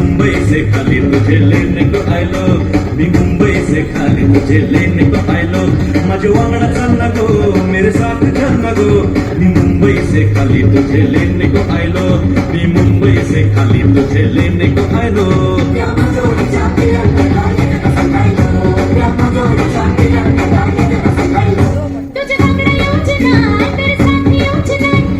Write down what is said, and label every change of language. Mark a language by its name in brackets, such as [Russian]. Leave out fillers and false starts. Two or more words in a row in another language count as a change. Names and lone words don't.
[Hindi] तुझे लेने को आए लो, [Konkani] माझे वांगडा चालला गो [Hindi] मेरे साथ चलना गो मी मुंबई से खाली तुझे लेने को आयलो मी मुंबई से खाली तुझे लेने को आयलो [Konkani] तुझे बांगड्या येऊच नाही [Hindi] तेरे साथी [Konkani] येऊच नाही